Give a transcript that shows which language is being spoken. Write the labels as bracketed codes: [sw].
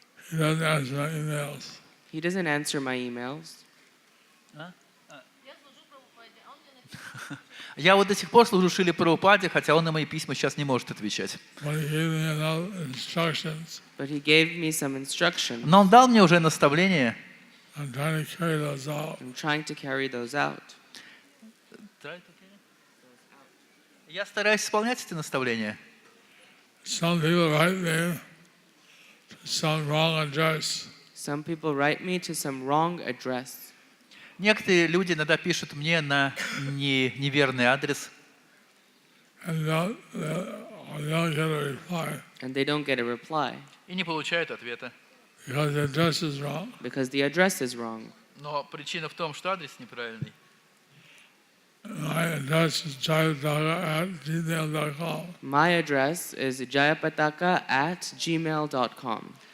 [en] He doesn't answer my emails. He doesn't answer my emails. [ru] Я вот до сих пор служу Шриле Прабхупаде, хотя он на мои письма сейчас не может отвечать. [en] But he gave me enough instructions. But he gave me some instructions. [ru] Но он дал мне уже наставление. [en] I'm trying to carry those out. I'm trying to carry those out. [ru] Я стараюсь исполнять эти наставления. [en] Some people write me to some wrong address. Some people write me to some wrong address. [ru] Некоторые люди иногда пишут мне на неверный адрес. [en] And don't get a reply And they don't get a reply [ru] И не получают ответа. [en] because the address is wrong. because the address is wrong. [ru] Но причина в том, что адрес неправильный. [en] My address is jayapataka@gmail.com. My address is jayapataka@gmail.com.